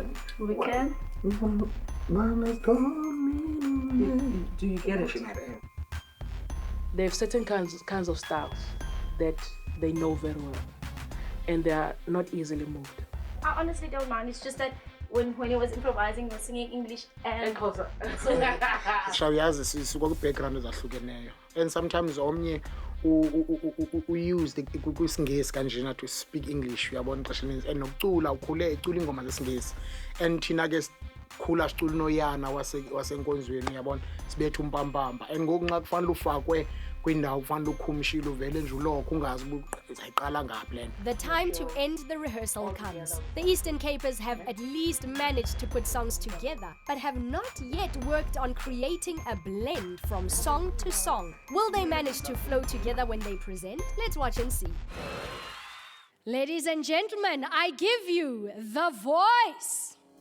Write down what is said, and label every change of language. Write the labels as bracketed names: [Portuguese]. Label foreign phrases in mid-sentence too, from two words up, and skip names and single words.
[English] We can? Do you get it? They have certain kinds of styles that they know very well, and they are not easily moved. I honestly don't mind. It's just that when he was improvising, he was singing English and Xhosa. [Xhosa] Shawuyazi sisuka ku-background ezahlukeneyo, and sometimes omnye use kwisingesi kanjena [English] to speak English, [Xhosa] uyabona ixesha elinintsi, and nokucula ukhule ecula ingoma zesingesi, and thina ke sikhula sicula uNoyana wasenkonzweni, uyabona sibetha umpampamba, and ngoku nxa kufanele ufakwe kwindawo kufanele ukhumshile uvele nje ulokho ungazi uzayiqala ngaphi le nto. [English] The time to end the rehearsal comes. The Eastern Capers have at least managed to put songs together, but have not yet worked on creating a blend from song to song. Will they manage to flow together when they present? Let's watch and see. Ladies and gentlemen, I give you The Voice.